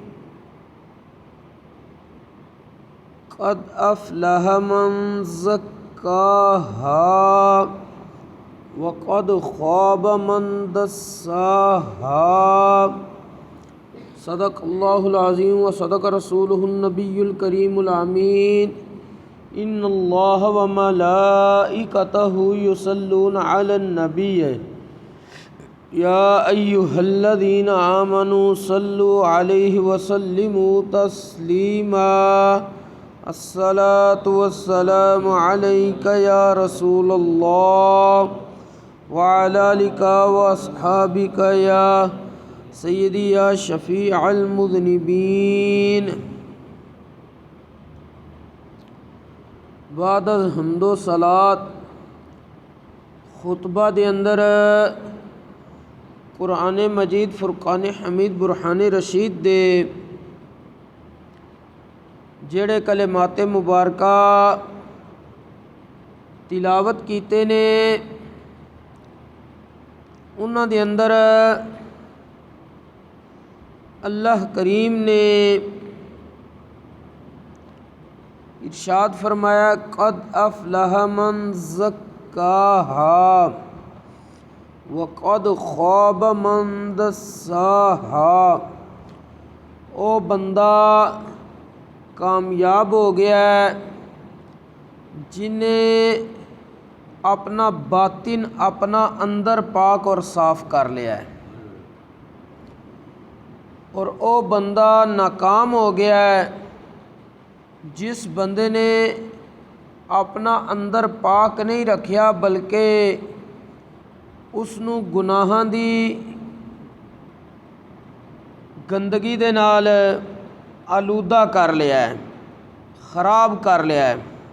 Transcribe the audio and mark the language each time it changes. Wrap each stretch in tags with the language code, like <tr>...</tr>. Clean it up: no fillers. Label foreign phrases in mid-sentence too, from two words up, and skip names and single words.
<ar>قد أفلح من زكاها وقد خاب من دساها. صدق الله العظيم وصدق رسوله النبي الكريم الأمين. إن الله وملائكته يصلون على النبي يا أيها الذين آمنوا صلوا عليه وسلموا تسليما. الصلاة والسلام عليك يا رسول الله وعلى آلك وأصحابك يا سيدي يا شفيع المذنبين.</ar> <pa>بعد حمد و صلوٰۃ خطبہ دے اندر قرآن مجید فرقان حمید برہان رشید دے جیہڑے کلمات مبارکہ تلاوت کیتے نے اوہناں دے اندر اللہ کریم نے ارشاد فرمایا</pa> <ar>قد أفلح من زكاها وقد خاب من دساها.</ar> <pa>او بندہ کامیاب ہو گیا جنہے اپنا باطن اپنا اندر پاک اور صاف کر لیا ہے, اور او بندہ ناکام ہو گیا ہے جس بندے نے اپنا اندر پاک نہیں رکھیا بلکہ اوہنوں گناہاں دی گندگی دے نال آلودہ کر لیا ہے، خراب کر لیا ہے.</pa>